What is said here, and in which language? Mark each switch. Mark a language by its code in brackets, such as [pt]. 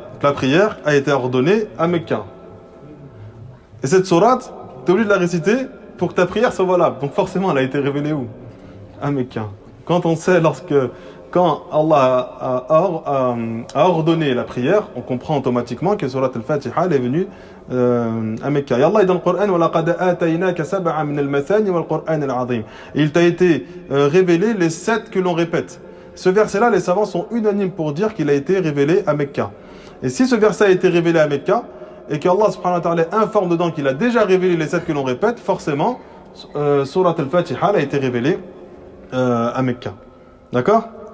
[fr] Donc la prière a été ordonnée à Mecca. Et cette sourate, tu es obligé de la réciter pour que ta prière soit valable. Donc forcément, elle a été révélée où? À Mecca. Quand on sait, quand Allah a ordonné la prière, on comprend automatiquement que sourate al-Fatiha elle est venue à Mecca. Et Allah dit dans le Coran, [ar] وَلَقَدْ آتَيْنَاكَ سَبْعًا مِنَ الْمَثَانِ وَالْقُرْآنِ الْعَظِيمِ. [fr] Il t'a été révélé les 7 que l'on répète. Ce verset-là, les savants sont unanimes pour dire qu'il a été révélé à Mecca. Et si ce verset a été révélé à Mecca, et qu'Allah subhanahu wa ta'ala informe dedans qu'il a déjà révélé les 7 que l'on répète, forcément, sourate al-Fatiha a été révélée à Mecca. D'accord?